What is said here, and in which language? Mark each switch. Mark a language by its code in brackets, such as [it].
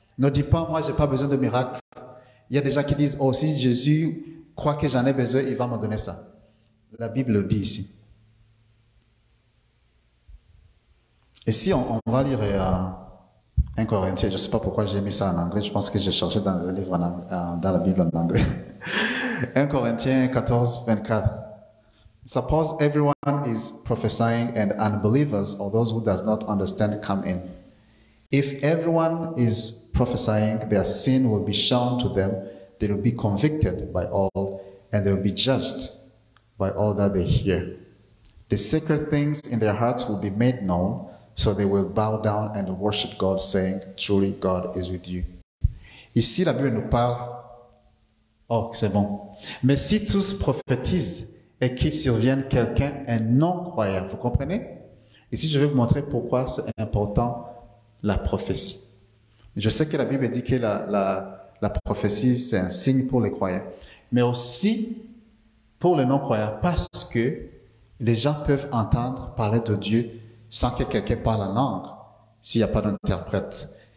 [fr] Ne dis pas, moi, je n'ai pas besoin de miracles. Il y a des gens qui disent, oh, si Jésus croit que j'en ai besoin, il va me donner ça. La Bible le dit ici. Et si on va lire 1 Corinthiens, je ne sais pas pourquoi j'ai mis ça en anglais, je pense que j'ai cherché dans le livre dans la Bible en anglais. 1 Corinthiens 14, 24. [en] Suppose everyone is prophesying and unbelievers or those who does not understand come in. If everyone is prophesying, their sin will be shown to them, they will be convicted by all, and they will be judged by all that they hear. The secret things in their hearts will be made known, so they will bow down and worship God, saying, truly God is with you. [fr] Ici, la Bible nous parle. Oh, c'est bon. Mais si tous prophétisent et qu'il survienne quelqu'un, un non-croyant, vous comprenez? Ici, je vais vous montrer pourquoi c'est important la prophétie. Je sais que la Bible dit que la prophétie, c'est un signe pour les croyants, mais aussi pour les non-croyants, parce que les gens peuvent entendre parler de Dieu sans que quelqu'un parle la langue, s'il n'y a pas d'interprète.